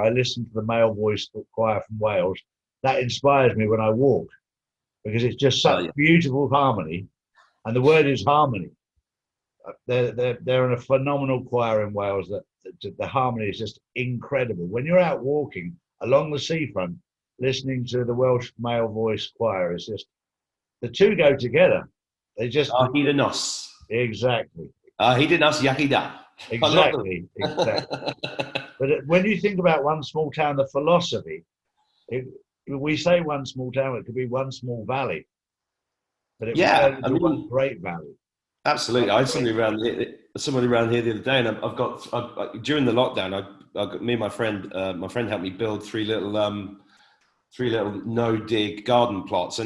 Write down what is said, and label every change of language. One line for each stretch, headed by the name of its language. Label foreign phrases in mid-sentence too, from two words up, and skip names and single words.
English: I listen to the male voice choir from Wales. That inspires me when I walk because it's just such beautiful harmony, and the word is harmony. They're in a phenomenal choir in Wales. That the harmony is just incredible. When you're out walking along the seafront, listening to the Welsh male voice choir, is just the two go together. They just
Welsh: hyd yn nos.
English: Exactly.
Welsh: Hyd yn nos Iachida.
English: Exactly. But when you think about one small town, the philosophy, we say one small town, it could be one small valley. But it was one great valley. Absolutely. I had somebody around here the other day, and I've got during the lockdown, me and my friend helped me build three little no-dig garden plots.